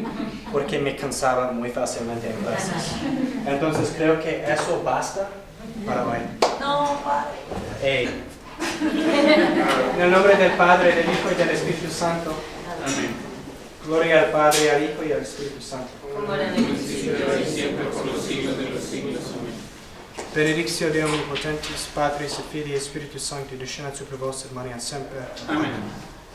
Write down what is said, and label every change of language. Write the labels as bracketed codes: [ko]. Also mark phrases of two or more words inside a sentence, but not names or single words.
[es] Porque me cansaba muy fácilmente en clases. Entonces creo que eso basta para hoy. No, padre. Hey. En el nombre del Padre, del Hijo y del Espíritu Santo. Amén. Gloria al Padre, al Hijo y al Espíritu Santo. Como era en el principio y siempre por los siglos de los siglos. Amén. [la] Benedictio Dei Omnipotentis, Patris et Filii et Spiritus Sancti, descendat super vos et manet semper. [es] Amén.